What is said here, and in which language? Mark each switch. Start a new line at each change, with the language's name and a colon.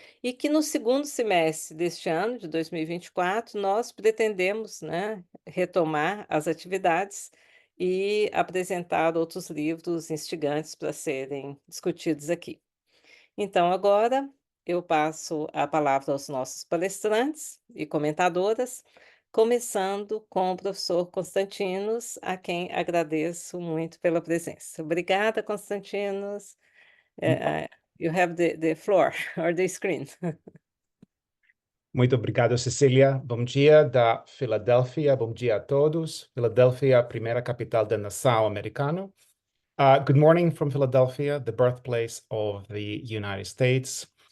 Portuguese: E que no segundo semestre deste ano, de 2024, nós pretendemos, né, retomar as atividades e apresentar outros livros instigantes para serem discutidos aqui. Então, agora eu passo a palavra aos nossos palestrantes e comentadoras, começando com o professor Konstantinos, a quem agradeço muito pela presença. Obrigada, Konstantinos.
English: You have the floor or the screen.
Portuguese: Muito obrigado, Cecília. Bom dia da Filadélfia. Bom dia a todos. Filadélfia, a primeira capital da nação americana.
English: Good morning from Philadelphia, the birthplace of the United States.